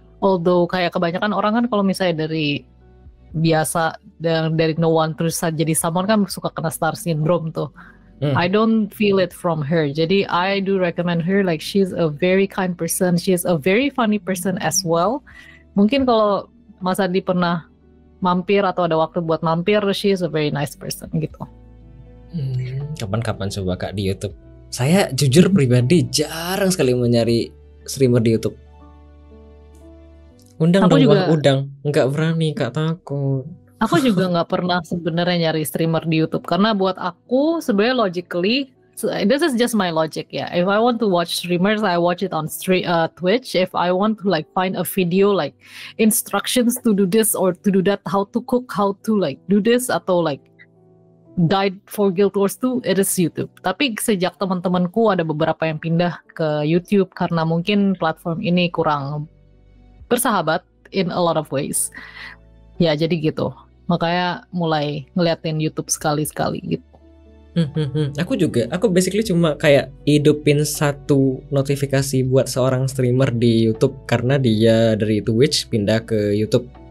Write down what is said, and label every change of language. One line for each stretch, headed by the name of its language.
Indonesian: Although kayak kebanyakan orang kan kalau misalnya dari biasa dari
English: no one
Indonesian: terus jadi
English: someone
Indonesian: kan suka kena star syndrome tuh.
English: I don't feel it from her.
Indonesian: Jadi
English: I do recommend her, like she's a very kind person. She's a very funny person as well.
Indonesian: Mungkin kalau Mas Adi pernah mampir atau ada waktu buat mampir,
English: she's a very nice person
Indonesian: gitu. Kapan-kapan coba Kak di YouTube. Saya jujur pribadi jarang sekali mencari streamer di YouTube. Undang nggak berani Kak, takut. Aku juga nggak pernah sebenarnya nyari streamer di YouTube karena buat aku sebenarnya
English: logically, this is just my logic
Indonesian: ya.
English: If I want to watch streamers, I watch it on Twitch. If I want to like find a video like instructions to do this or to do that, how to cook, how to like do this
Indonesian: atau
English: like guide for Guild Wars 2, it is YouTube.
Indonesian: Tapi sejak teman-temanku ada beberapa yang pindah ke YouTube karena mungkin platform ini kurang bersahabat
English: in a lot of ways.
Indonesian: Ya jadi gitu. Makanya mulai ngeliatin YouTube sekali-sekali gitu. Aku basically cuma kayak hidupin satu notifikasi buat seorang streamer di YouTube karena dia dari Twitch pindah ke YouTube.